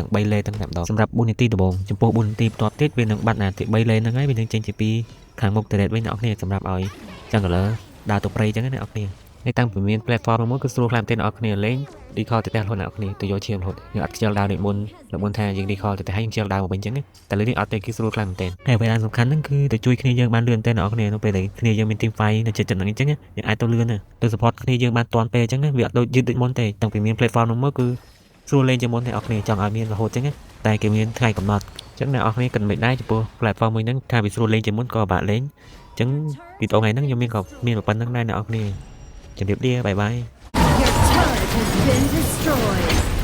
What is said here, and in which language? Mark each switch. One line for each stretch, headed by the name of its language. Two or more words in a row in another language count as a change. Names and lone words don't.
Khmer: 3 លេនទាំងតែម្ដងសម្រាប់4នាទីដំបូងចំពោះ4នាទីបន្ទាប់ទៀតវានឹងបាត់ណាទី3លេនហ្នឹងហើយវានឹងចេញជា2ខាងមុខទៅវិញអ្នកនរគ្នាសម្រាប់ឲ្យចឹងកលើដើរទៅព្រៃចឹងណាអ្នកនរគ្នា ហើយតាំងពីមាន platform មួយគឺស្រួលខ្លាំងមែនតើអ្នកនរគ្នាលេង recall ទៅផ្ទះរហូតអ្នកនរគ្នាទៅយកឈាមរហូតយើងអត់ខ្ជិលដើរដូចមុនថាយើង recall ទៅផ្ទះហើយយើងខ្ជិលដើរមកវិញចឹងតែលើនេះអត់ទេគឺស្រួលខ្លាំងមែនតើហើយអ្វីដែលសំខាន់ហ្នឹងគឺទៅជួយគ្នាយើងបានលឿនតែអ្នកនរគ្នានៅពេលដែលគ្នាយើងមាន
English: team fight
Khmer: នៅចិត្តហ្នឹងអញ្ចឹងយើងអាចទៅលឿនទៅ support គ្នាយើងបានតាន់ពេលអញ្ចឹងវាអត់ដូចយឺតដូចមុនទេតាំងពីមាន platform នោះមកគឺស្រួលលេងជាងមុនតែអ្នកនរគ្នាចង់ឲ្យមានរហូតចឹងតែគេមានថ្ងៃកំណត់អញ្ចឹងអ្នកនរគ្នាគិតមិនដែរចំពោះ platform មួយហ្នឹងថាវាស្រួលលេងជាងមុនក៏បាក់លេងអញ្ចឹងវីដេអូថ្ងៃហ្នឹងខ្ញុំមានប៉ុណ្្នឹងដែរអ្នកនរគ្នាជម្រាបលាបាយបាយ
English: Your turret has been destroyed.